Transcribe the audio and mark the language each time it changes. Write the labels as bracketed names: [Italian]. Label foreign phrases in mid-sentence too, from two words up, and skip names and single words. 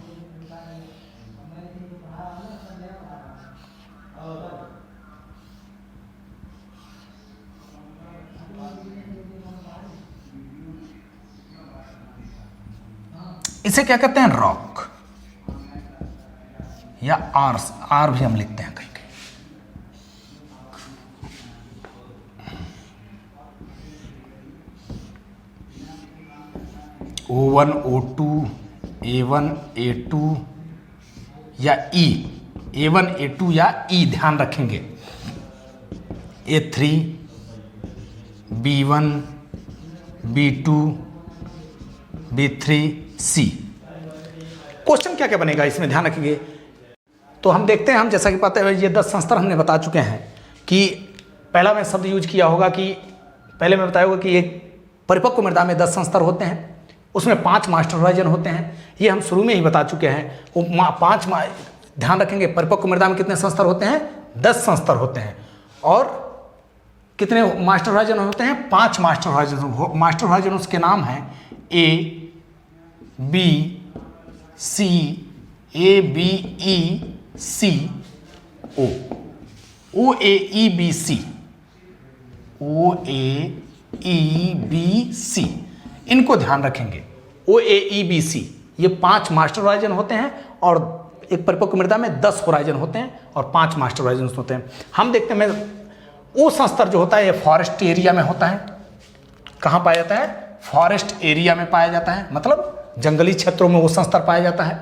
[Hindi] इसे क्या कहते हैं, रॉक, या आर भी हम लिखते हैं कहीं कहीं। O1, O2, A1, A2 या E, A1, A2 या E ध्यान रखेंगे। A3, B1, B2, B3, C। क्वेश्चन क्या क्या बनेगा इसमें ध्यान रखेंगे। तो हम देखते हैं, हम जैसा कि पता है ये 10 संस्तर हमने बता चुके हैं कि पहला मैं शब्द यूज किया होगा कि पहले मैं बताया होगा कि एक परिपक्व मृदा में 10 संस्तर होते हैं, उसमें 5 [English] master horizon [Hindi] होते हैं। ये हम शुरू में ही बता चुके हैं। वो 5 ध्यान रखेंगे, परिपक्व मृदा में कितने संस्तर होते हैं, 10 संस्तर होते हैं। और कितने [English] master horizon [Hindi] होते हैं, 5 [English] master horizon. master horizon [Hindi] उसके नाम हैं A, B, C, A, B, E, C, O, O, A, E, B, C, O, A, E, B, C, इनको ध्यान रखेंगे। O, A, E, B, C ये 5 [English] master horizon [Hindi] होते हैं, और एक परिपक्व मृदा में 10 होराइजन होते हैं और 5 मास्टर होराइजन होते हैं। हम देखते हैं वो संस्तर जो होता है ये [English] forest area [Hindi] में होता है। कहाँ पाया जाता है, [English] forest area [Hindi] में पाया जाता है, मतलब जंगली क्षेत्रों में वो संस्तर पाया जाता है।